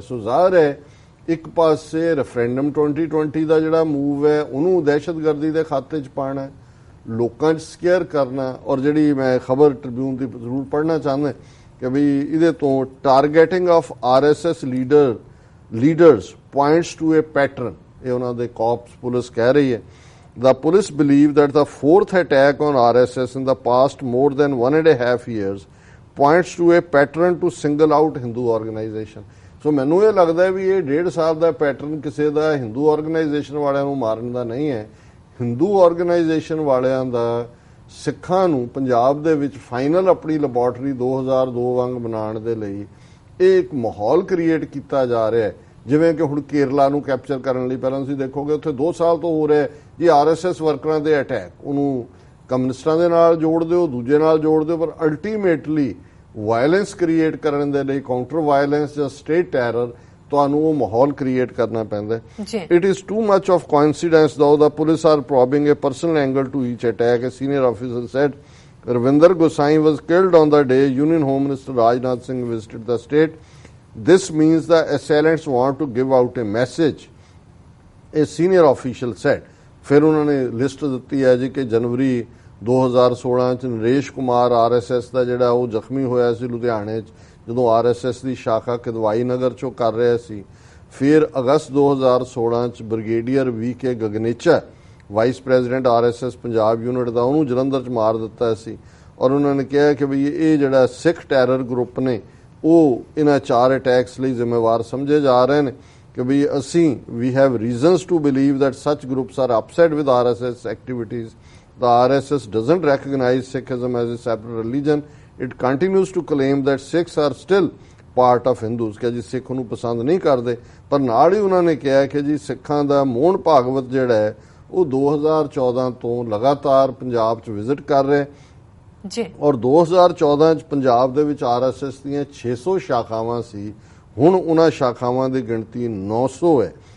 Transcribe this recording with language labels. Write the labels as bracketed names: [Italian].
[Punjabi] ਸੋ ਜ਼ਾਹਰ ਹੈ ਇੱਕ ਪਾਸੇ ਰੈਫਰੈਂਡਮ 2020 ਦਾ ਜਿਹੜਾ ਮੂਵ ਹੈ ਉਹਨੂੰ ਦਹਿਸ਼ਤਗਰਦੀ ਦੇ ਖਾਤੇ 'ਚ ਪਾਉਣਾ, ਲੋਕਾਂ 'ਚ ਸਕੇਅਰ ਕਰਨਾ। ਔਰ ਜਿਹੜੀ ਮੈਂ ਖਬਰ ਟ੍ਰਿਬਿਊਨ ਦੀ ਜ਼ਰੂਰ ਪੜ੍ਹਨਾ ਚਾਹੁੰਦਾ ਕਿ ਵੀ ਇਹਦੇ ਤੋਂ [English] targeting of RSS leaders points to a pattern, [Punjabi] ਇਹ ਉਹਨਾਂ ਦੇ ਕਾਪਸ ਪੁਲਿਸ ਕਹਿ ਰਹੀ ਹੈ। [English] The police believe that the 4th attack on RSS in the past more than 1.5 years points to a pattern to single out Hindu organization. [Punjabi] So ਮੈਨੂੰ ਇਹ ਲੱਗਦਾ ਵੀ ਇਹ 1.5 ਸਾਲ ਦਾ ਪੈਟਰਨ ਕਿਸੇ ਦਾ ਹਿੰਦੂ ਆਰਗੇਨਾਈਜੇਸ਼ਨ ਵਾਲਿਆਂ ਨੂੰ ਮਾਰਨ ਦਾ ਨਹੀਂ ਹੈ, ਹਿੰਦੂ ਆਰਗੇਨਾਈਜੇਸ਼ਨ ਵਾਲਿਆਂ ਦਾ ਸਿੱਖਾਂ ਨੂੰ ਪੰਜਾਬ ਦੇ ਵਿੱਚ ਫਾਈਨਲ ਆਪਣੀ ਲੈਬੋਰਟਰੀ 2002 ਵਾਂਗ ਬਣਾਉਣ ਦੇ ਲਈ ਇਹ ਇੱਕ ਮਾਹੌਲ ਕ੍ਰੀਏਟ ਕੀਤਾ ਜਾ ਰਿਹਾ ਹੈ। ਜਿਵੇਂ ਕਿ ਹੁਣ ਕੇਰਲਾ ਨੂੰ ਕੈਪਚਰ ਕਰਨ ਲਈ ਪਹਿਲਾਂ ਤੁਸੀਂ ਦੇਖੋਗੇ ਉੱਥੇ 2 ਸਾਲ ਤੋਂ ਹੋ ਰਿਹਾ ਜੀ RSS ਵਰਕਰਾਂ ਦੇ ਅਟੈਕ, ਉਹਨੂੰ ਕਮਿਊਨਿਸਟਾਂ ਦੇ ਨਾਲ ਜੋੜ ਦਿਓ, ਦੂਜੇ ਨਾਲ ਜੋੜ ਦਿਓ, ਪਰ ਅਲਟੀਮੇਟਲੀ ਵਾਇਲੈਂਸ ਕ੍ਰੀਏਟ ਕਰਨ ਦੇ ਲਈ, ਕਾਊਂਟਰ ਵਾਇਲੈਂਸ ਜਾਂ ਸਟੇਟ ਟੈਰਰ, ਤੁਹਾਨੂੰ ਉਹ ਮਾਹੌਲ ਕ੍ਰੀਏਟ ਕਰਨਾ ਪੈਂਦਾ। [English] It is too much of coincidence though the police are probing a personal angle to each attack, a senior officer said. Ravinder Gosai was killed on the day Union Home Minister Rajnath Singh visited the state. This means the assailants want to give out a message, a senior official said. [Punjabi] ਫਿਰ ਉਹਨਾਂ ਨੇ list ਦਿੱਤੀ ਹੈ ਜੀ ਕਿ ਜਨਵਰੀ 2016 ਚ Naresh Kumar RSS ਦਾ ਜਿਹੜਾ ਉਹ ਜ਼ਖਮੀ ਹੋਇਆ ਸੀ ਲੁਧਿਆਣੇ 'ਚ, ਜਦੋਂ RSS ਦੀ ਸ਼ਾਖਾ ਕਿਦਵਾਈ ਨਗਰ 'ਚੋਂ ਕਰ ਰਿਹਾ ਸੀ। ਫਿਰ ਅਗਸਤ 2016 ਚ brigadier VK ਗਗਨੇਚਾ, vice president RSS Punjab unit ਦਾ, ਉਹਨੂੰ ਜਲੰਧਰ 'ਚ ਮਾਰ ਦਿੱਤਾ ਸੀ। ਔਰ ਉਹਨਾਂ ਨੇ ਕਿਹਾ ਕਿ ਵੀ ਇਹ ਜਿਹੜਾ ਸਿੱਖ ਟੈਰਰ ਗਰੁੱਪ ਨੇ ਉਹ ਇਹਨਾਂ 4 ਅਟੈਕਸ ਲਈ ਜ਼ਿੰਮੇਵਾਰ ਸਮਝੇ ਜਾ ਰਹੇ ਨੇ ਕਿ ਵੀ ਅਸੀਂ [English] we have reasons to believe that such groups are upset with RSS activities. The RSS doesn't recognize Sikhism as a separate religion. It continues to claim that Sikhs are still part of Hindus, [Punjabi] ਕਿ ਜੀ ਸਿੱਖ ਨੂੰ ਪਸੰਦ ਨਹੀਂ ਕਰਦੇ, ਪਰ ਨਾਲ ਹੀ ਉਹਨਾਂ ਨੇ ਕਿਹਾ ਕਿ ਜੀ ਸਿੱਖਾਂ ਦਾ ਮੋਹਨ ਭਾਗਵਤ ਜਿਹੜਾ ਹੈ ਉਹ 2014 ਤੋਂ ਲਗਾਤਾਰ ਪੰਜਾਬ 'ਚ ਵਿਜ਼ਿਟ ਕਰ ਰਿਹਾ ਜੀ। ਔਰ 2014 ਚ ਪੰਜਾਬ ਦੇ ਵਿੱਚ ਆਰਐਸਐਸ ਦੀਆਂ 600 ਸ਼ਾਖਾਵਾਂ ਸੀ, ਹੁਣ ਉਹਨਾਂ ਸ਼ਾਖਾਵਾਂ ਦੀ ਗਿਣਤੀ 900 ਹੈ।